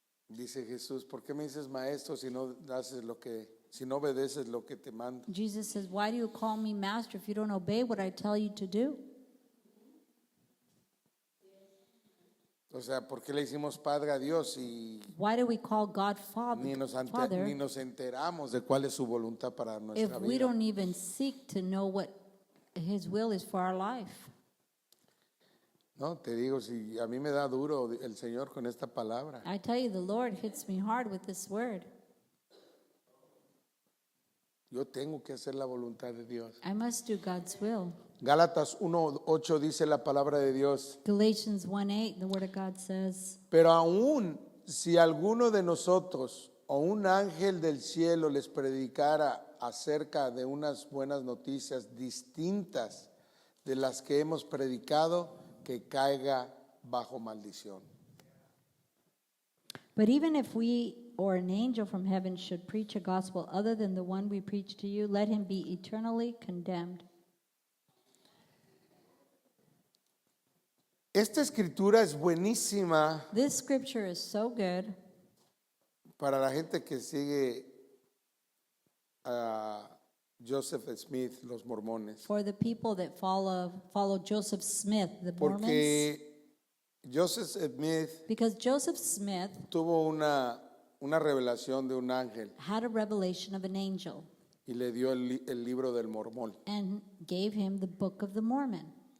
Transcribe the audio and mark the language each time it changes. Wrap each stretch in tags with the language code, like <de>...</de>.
<es>Dice Jesús, ¿por qué me dices maestro si no obedeces lo que te mando?</es> <en>Jesus says, why do you call me master if you don't obey what I tell you to do?</en> <es>O sea, ¿por qué le hicimos padre a Dios y</es> <en>Why do we call God</en> <es>ni nos</es> <en>Father</en> <es>enteramos de cuál es su voluntad para</es> <en>if</en> <es>nuestra</es> <en>we</en> <es>vida?</es> <en>don't even seek to know what His will is for our life?</en> <es>No, te digo, si a mí me da duro el Señor con esta palabra.</es> <en>I tell you, the Lord hits me hard with this word.</en> <es>Yo tengo que hacer la voluntad de Dios.</es> <en>I must do God's will.</en> <es>Gálatas 1:8 dice la palabra de Dios.</es> <en>Galatians 1:8, the word of God says,</en> <es>Pero aún si alguno de nosotros o un ángel del cielo les predicara acerca de unas buenas noticias distintas de las que hemos predicado, que caiga bajo maldición.</es> <en>but even if we or an angel from heaven should preach a gospel other than the one we preach to you, let him be eternally condemned.</en> <es>Esta escritura es buenísima</es> <en>This scripture is so good</en> <es>para la gente que sigue a Joseph Smith, los mormones.</es> <en>for the people that follow Joseph Smith, the Mormons.</en> <es>Porque Joseph Smith</es> <en>Because Joseph Smith</en> <es>tuvo una revelación de un ángel</es> <en>had a revelation of an angel</en> <es>y le dio el libro del mormón.</es> <en>and gave him the Book of the Mormon.</en>